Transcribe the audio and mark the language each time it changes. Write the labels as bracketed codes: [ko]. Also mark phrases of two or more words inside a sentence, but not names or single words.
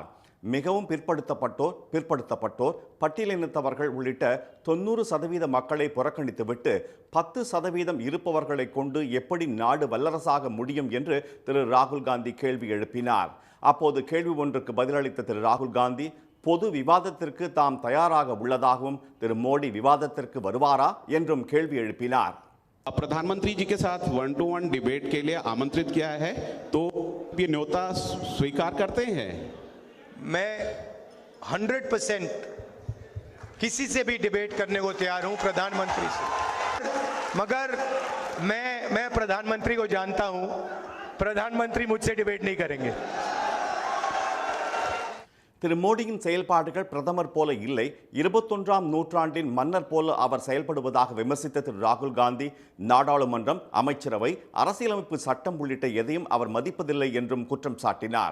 [ta] மிகவும் பிற்படுத்தப்பட்டோர், பட்டியலினத்தவர்கள் உள்ளிட்ட 90% மக்களை புறக்கணித்துவிட்டு 10% இருப்பவர்களை கொண்டு எப்படி நாடு வல்லரசாக முடியும் என்று திரு ராகுல் காந்தி கேள்வி எழுப்பினார். அப்போது கேள்வி ஒன்றுக்கு பதிலளித்த திரு ராகுல் காந்தி, பொது விவாதத்திற்கு தாம் தயாராக உள்ளதாகவும், திரு மோடி விவாதத்திற்கு வருவாரா என்றும் கேள்வி எழுப்பினார். [hi] प्रधानमंत्री जी के साथ 1-to-1 डिबेट के लिए आमंत्रित किया है, तो ये न्योता स्वीकार करते हैं? मैं 100% किसी से भी डिबेट करने को तैयार हूं, प्रधानमंत्री से। मगर मैं प्रधानमंत्री को जानता हूं, प्रधानमंत्री मुझसे डिबेट नहीं करेंगे. [ta] திரு மோடியின் செயல்பாடுகள் பிரதமர் போல இல்லை, 21ஆம் நூற்றாண்டின் மன்னர் போல அவர் செயல்படுவதாக விமர்சித்த திரு ராகுல் காந்தி, நாடாளுமன்றம், அமைச்சரவை, அரசியலமைப்பு சட்டம் உள்ளிட்ட எதையும் அவர் மதிப்பதில்லை என்றும் குற்றம் சாட்டினார்.